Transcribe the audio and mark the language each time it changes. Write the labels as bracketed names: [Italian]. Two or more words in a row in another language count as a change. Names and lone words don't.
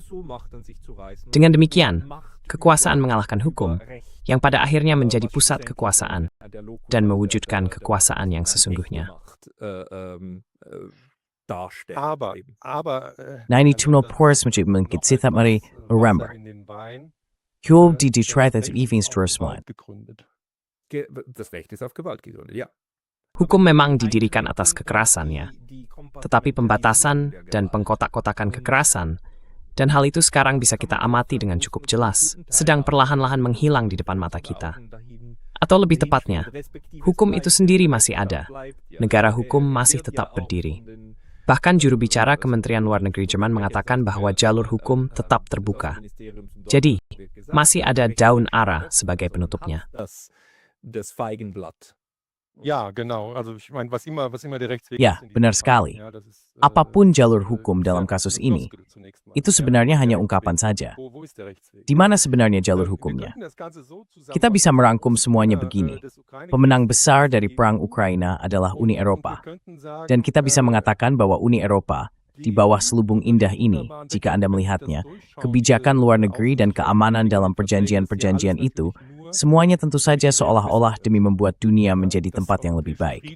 [Indonesian] Dengan demikian, kekuasaan mengalahkan hukum, yang pada akhirnya menjadi pusat kekuasaan dan mewujudkan kekuasaan yang sesungguhnya. darstellen. Na ini tumno poros macam mengkitsitap mari remember. Kyob di Detroit at Evans Tourist [German] Das Recht ist auf Gewalt gegründet, ja. [Indonesian] Hukum memang didirikan atas kekerasan ya, tetapi pembatasan dan pengkotak-kotakan kekerasan, dan hal itu sekarang bisa kita amati dengan cukup jelas, sedang perlahan-lahan menghilang di depan mata kita. Atau lebih tepatnya, hukum itu sendiri masih ada, negara hukum masih tetap berdiri. Bahkan juru bicara Kementerian Luar Negeri Jerman mengatakan bahwa jalur hukum tetap terbuka. Jadi, masih ada daun ara sebagai penutupnya. [German] Das Feigenblatt. Ja, genau. Also ich meine, was immer der Rechtsweg [Indonesian] Ya, benar sekali. Apapun jalur hukum dalam kasus ini, itu sebenarnya hanya ungkapan saja. Di mana sebenarnya jalur hukumnya? Kita bisa merangkum semuanya begini. Pemenang besar dari perang Ukraina adalah Uni Eropa. Dan kita bisa mengatakan bahwa Uni Eropa, di bawah selubung indah ini, jika Anda melihatnya, kebijakan luar negeri dan keamanan dalam perjanjian-perjanjian itu, semuanya tentu saja seolah-olah demi membuat dunia menjadi tempat yang lebih baik.